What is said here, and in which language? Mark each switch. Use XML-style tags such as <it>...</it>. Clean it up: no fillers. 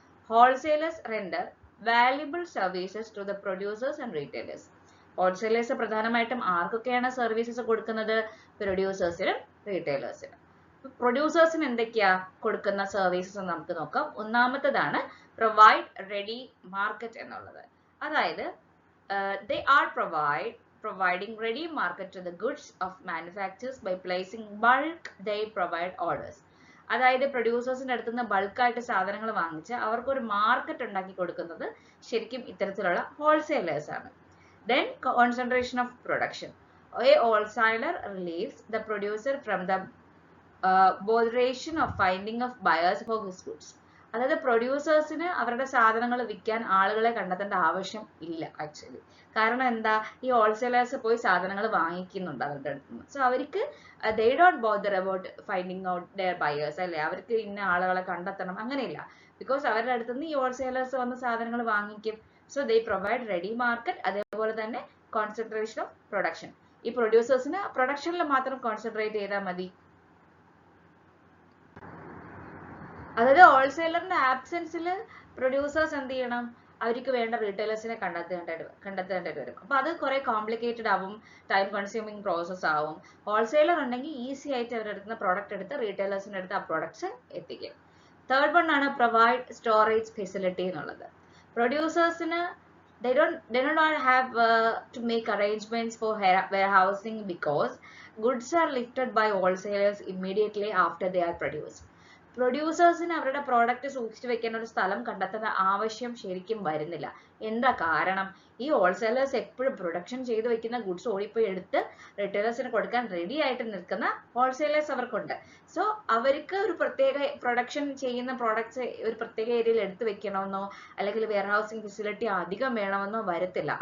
<en>Wholesalers render valuable services to the producers and retailers.</en> <ml>Wholesalers പ്രധാനമായിട്ടും ആർക്കൊക്കെയാണ് services കൊടുക്കുന്നത്? പ്രൊഡ്യൂസേഴ്സിനും റീറ്റെയിലേഴ്സിനും. പ്രൊഡ്യൂസേഴ്സിന് എന്തൊക്കെയാ കൊടുക്കുന്ന സർവീസസ് എന്ന് നമുക്ക് നോക്കാം. ഒന്നാമത്തേതാണ് പ്രൊവൈഡ് റെഡി മാർക്കറ്റ് എന്നുള്ളത്. അതായത്</ml> <en>they are providing ready market to the goods of manufacturers by placing bulk they provide orders.</en> <ml>അതായത് പ്രൊഡ്യൂസേഴ്സിന്റെ അടുത്ത് നിന്ന് ബൾക്കായിട്ട് സാധനങ്ങൾ വാങ്ങിച്ച് അവർക്കൊരു മാർക്കറ്റ് ഉണ്ടാക്കി കൊടുക്കുന്നത് ശരിക്കും ഇത്തരത്തിലുള്ള ഹോൾസെയിലേഴ്സ് ആണ്.</ml> <en>Then concentration of production. A wholesaler relieves the producer from the botheration of finding of buyers for his goods.</en> <ml>അതായത് പ്രൊഡ്യൂസേഴ്സിന് അവരുടെ സാധനങ്ങൾ വിൽക്കാൻ ആളുകളെ കണ്ടെത്തേണ്ട ആവശ്യം ഇല്ല ആക്ച്വലി. കാരണം എന്താ? ഈ ഹോൾസെയിലേഴ്സ് പോയി സാധനങ്ങൾ വാങ്ങിക്കുന്നുണ്ട് അവരുടെ അടുത്ത് നിന്ന്. സോ അവർക്ക്</ml> <en>they don't bother about finding out their buyers,</en> <ml>അല്ലേ? അവർക്ക് ഇന്ന ആളുകളെ കണ്ടെത്തണം അങ്ങനെയില്ല. ബിക്കോസ് അവരുടെ അടുത്ത് നിന്ന് ഈ ഹോൾസെയിലേഴ്സ് വന്ന് സാധനങ്ങൾ വാങ്ങിക്കും.</ml> <en>So they provide ready market.</en> <ml>അതേപോലെ തന്നെ</ml> <en>concentration of production.</en> <ml>ഈ പ്രൊഡ്യൂസേഴ്സിന് പ്രൊഡക്ഷനിൽ മാത്രം കോൺസെൻട്രേറ്റ് ചെയ്താൽ മതി. അതായത് ഹോൾസെയിലറിന്റെ ആബ്സെൻസിൽ പ്രൊഡ്യൂസേഴ്സ് എന്ത് ചെയ്യണം? അവർക്ക് വേണ്ട റീറ്റെയിലേഴ്സിനെ കണ്ടെത്തേണ്ടി വരും. അപ്പൊ അത് കുറെ കോംപ്ലിക്കേറ്റഡ് ആവും, ടൈം കൺസ്യൂമിങ് പ്രോസസ് ആവും. ഹോൾസെയിലർ ഉണ്ടെങ്കിൽ ഈസി ആയിട്ട് അവരുടെ അടുത്ത് പ്രോഡക്റ്റ് എടുത്ത് റീറ്റെയിലേഴ്സിന്റെ അടുത്ത് ആ പ്രോഡക്ട്സ് എത്തിക്കും.</ml> <en>Third one</en> <ml>ആണ്</ml> <en>provide storage facility</en> <ml>എന്നുള്ളത്.</ml> <en>Producersന് they do not have to make arrangements for warehousing because goods are lifted by wholesalers immediately after they are produced.</en> <ml>പ്രൊഡ്യൂസേഴ്സിന് അവരുടെ പ്രോഡക്റ്റ് സൂക്ഷിച്ചു വെക്കാൻ ഒരു സ്ഥലം കണ്ടെത്തേണ്ട ആവശ്യം ശരിക്കും വരുന്നില്ല. എന്താ കാരണം? ഈ ഹോൾസെയിലേഴ്സ് എപ്പോഴും പ്രൊഡക്ഷൻ ചെയ്ത് വെക്കുന്ന ഗുഡ്സ് ഓടിപ്പോയി എടുത്ത് റിറ്റെയിലേഴ്സിന് കൊടുക്കാൻ റെഡി ആയിട്ട് നിൽക്കുന്ന ഹോൾസെയിലേഴ്സ് അവർക്കുണ്ട്. സോ അവർക്ക് ഒരു പ്രത്യേക പ്രൊഡക്ഷൻ ചെയ്യുന്ന പ്രോഡക്ട്സ് ഒരു പ്രത്യേക ഏരിയയിൽ എടുത്ത് വെക്കണമെന്നോ അല്ലെങ്കിൽ വെയർ ഹൗസിംഗ് ഫെസിലിറ്റി അധികം വേണമെന്നോ വരത്തില്ല.</ml>